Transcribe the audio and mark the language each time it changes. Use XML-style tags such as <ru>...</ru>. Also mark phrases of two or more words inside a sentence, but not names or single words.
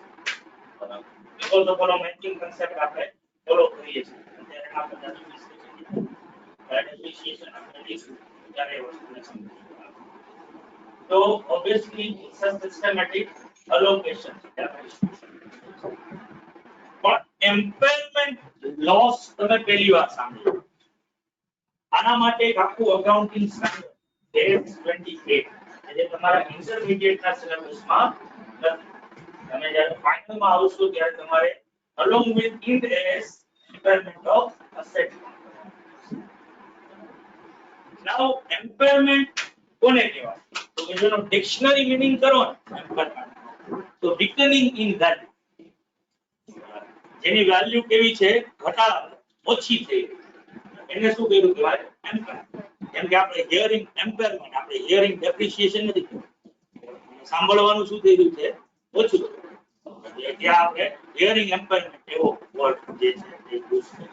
<en>Because the follow matching concept</en> <gu>આપણે follow કરીએ છીએ. ત્યારે આ બધા depreciation આપણે લઈશું ત્યારે એ વસ્તુને સમજીશું.</gu> <en>So obviously it's a systematic allocation. But impairment loss</en> <gu>તમે પહેલી વાર સાંભળ્યું. આના માટે એક આખું</gu> <en>accounting standard</en> <gu>AS 28 જે તમારા ઇન્ટરમીડિયેટ ના સિલેબસમાં નથી. તમે જ્યારે ફાઇનલમાં આવશો ત્યારે તમારે</gu> <en>along with Ind AS impairment of asset. Now impairment</en> <gu>કોને કહેવાય? તો એનો</gu> <en>dictionary meaning</en> <gu>કરો ને impairment તો</gu> <en>weakening in value.</en> <gu>જેની વેલ્યુ કેવી છે ઘટાડા ઓછી થઈ એને શું કહેવું કહેવાય impairment. જેમ કે આપણે</gu> <en>hearing impairment</en> <gu>આપણે</gu> <en>hearing depreciation</en> <gu>નથી કહેવું. સાંભળવાનું શું થઈ રહ્યું છે ઓછું. એટલે ત્યાં આપણે</gu> <en>hearing impairment</en> <gu>એવો વર્ડ જે છે એ યુઝ કરીએ.</gu>